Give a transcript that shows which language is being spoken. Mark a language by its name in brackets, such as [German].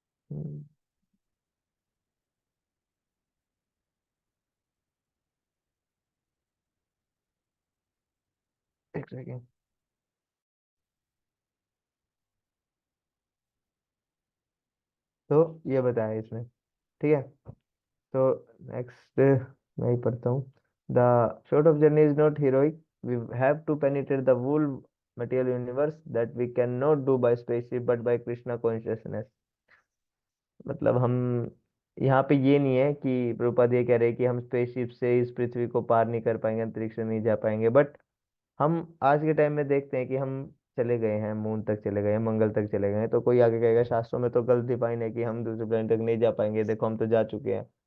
[Hindi] हम्म, एक सेकेंड। तो ये बताया इसमें, ठीक है। तो नेक्स्ट मैं ही पढ़ता हूँ। [English] The short of journey is not heroic. We have to penetrate the whole material universe that we cannot do by spaceship but by Krishna consciousness। [Hindi] मतलब हम यहाँ पे ये नहीं है कि प्रभुपाद ये कह रहे हैं कि हम स्पेसशिप से इस पृथ्वी को पार नहीं कर पाएंगे, अंतरिक्ष में नहीं जा पाएंगे, बट हम आज के टाइम में देखते हैं कि हम चले गए हैं, मून तक चले गए हैं, मंगल तक चले गए हैं। तो कोई आगे कहेगा शास्त्रों में तो गलत डिफाइन है कि हम दूसरे प्लेनेट तक नहीं जा पाएंगे, देखो हम तो जा चुके हैं।